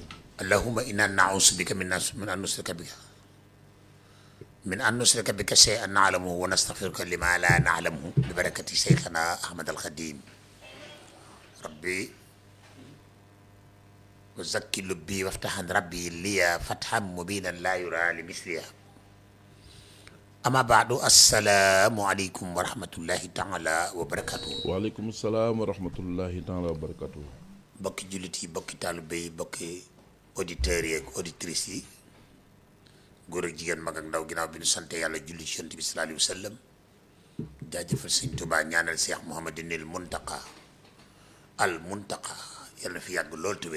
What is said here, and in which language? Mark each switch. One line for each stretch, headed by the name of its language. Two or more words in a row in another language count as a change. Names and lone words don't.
Arabic: اللهم إنا نعوذ بك من أن نشرك بك شيئا نعلمه ونستغفرك لما لا نعلمه ببركة شيخنا أحمد الخديم ربي وزكي لبي وافتح ربي لي فتحا مبينا لا يرى لمثلها أما بعد السلام عليكم ورحمة الله تعالى وبركاته. وعليكم السلام ورحمة الله تعالى وبركاته.
Wolof: bokki jullit yi bokki taalibe yi bokki auditeurs yi ak auditrices yi góor ak jigéen mag ak ndaw ginnaaw bi ñu sante yàlla julli ci Yonent bi
Arabic: صلى الله عليه وسلم
Wolof: jaajëfal sëñ Tuubaa ñaanal Cheikh Mouhamadinil Muntaqa al Muntaqa yal na fi yàgg lool te wér.